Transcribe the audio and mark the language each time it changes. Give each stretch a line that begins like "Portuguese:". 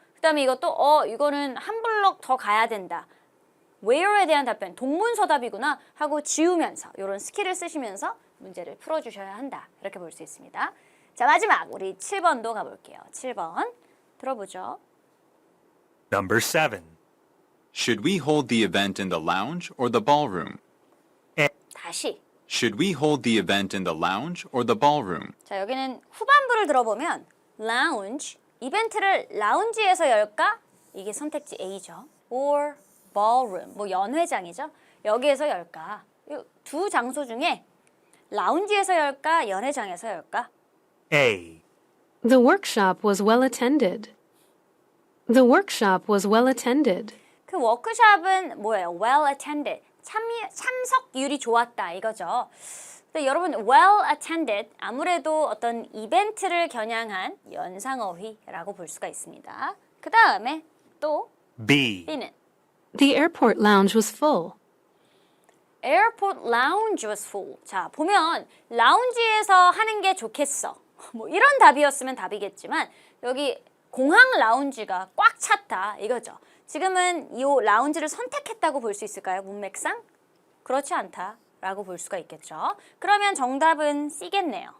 Korean: 그 다음에 이것도 이거는 한 블럭 더 가야 된다. where에 대한 답변, 동문서답이구나 하고 지우면서 이런 스킬을 쓰시면서 문제를 풀어주셔야 한다. 이렇게 볼 수 있습니다. 자, 마지막 우리 7번도 가볼게요. 7번 들어보죠.
English: Number 7. Should we hold the event in the lounge or the ballroom?
Korean: 다시.
English: Should we hold the event in the lounge or the ballroom?
Korean: 자, 여기는 후반부를 들어보면 lounge, 이벤트를 라운지에서 열까? 이게 선택지 A죠. or ballroom, 뭐 연회장이죠. 여기에서 열까? 이 두 장소 중에 라운지에서 열까? 연회장에서 열까?
English: A. The workshop was well attended. The workshop was well attended.
Korean: 그 워크숍은 뭐예요? well attended. 참석률이 좋았다 이거죠. 근데 여러분 well attended 아무래도 어떤 이벤트를 겨냥한 연상어휘라고 볼 수가 있습니다. 그 다음에 또
English: B.
Korean: B는
English: The airport lounge was full. airport lounge was full.
Korean: 자, 보면 라운지에서 하는 게 좋겠어. 뭐 이런 답이었으면 답이겠지만 여기 공항 라운지가 꽉 찼다 이거죠. 지금은 이 라운지를 선택했다고 볼 수 있을까요? 문맥상? 그렇지 않다라고 볼 수가 있겠죠. 그러면 정답은 C겠네요.